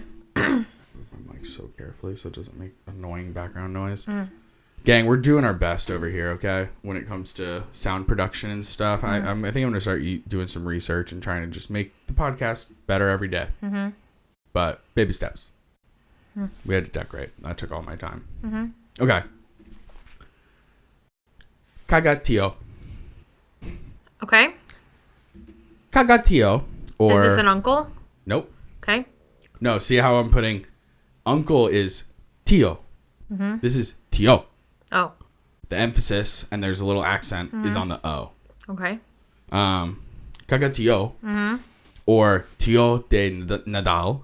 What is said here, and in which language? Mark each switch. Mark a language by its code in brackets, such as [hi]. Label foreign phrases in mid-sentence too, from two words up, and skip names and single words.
[en] I'm like so carefully so it doesn't make annoying background noise. Gang, we're doing our best over here, okay? When it comes to sound production and stuff. I think I'm going to start doing some research and trying to just make the podcast better every day. But baby steps. We had to decorate. That took all my time. Okay. Caga Tió. Okay. Caga Tió. Or... Is this an uncle? Nope. Okay. No, see how I'm putting Uncle is Tio. This is Tio. Oh. The emphasis, and there's a little accent, is on the O. Okay. Caga Tió, or Tio de Nadal,